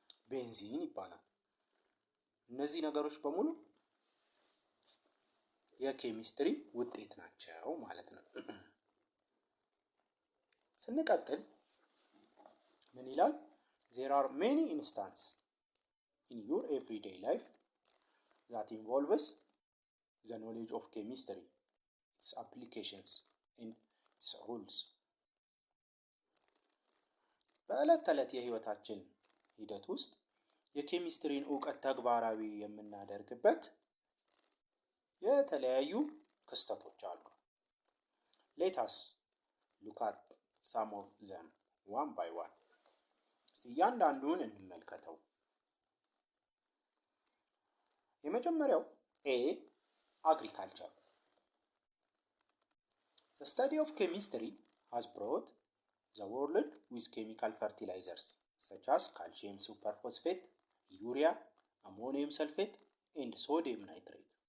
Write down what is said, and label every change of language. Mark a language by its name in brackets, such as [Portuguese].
[Amharic] ቤንዚን ይባላል። እነዚህ ነገሮች በሙሉ የኬሚስትሪ ውጤት ናቸው ማለት ነው። ስንቀጥል ምን ይላል? [English] there are many instances in your everyday life that involves the knowledge of chemistry, its applications and its rules. [Amharic] በዕለት ተዕለት የህይወታችን ሂደት ውስጥ የኬሚስትሪን እውቀት ተግባራዊ የምናደርግበት የተለያዩ ክስተቶች አሉ። [English] let us look at some of them one by one። [Amharic] እስቲ እያንዳንዱን እንመልከተው። የመጀመሪያው [English] A agriculture። The study of chemistry has brought the world with chemical fertilizers such as calcium superphosphate, urea, ammonium sulfate and sodium nitrate።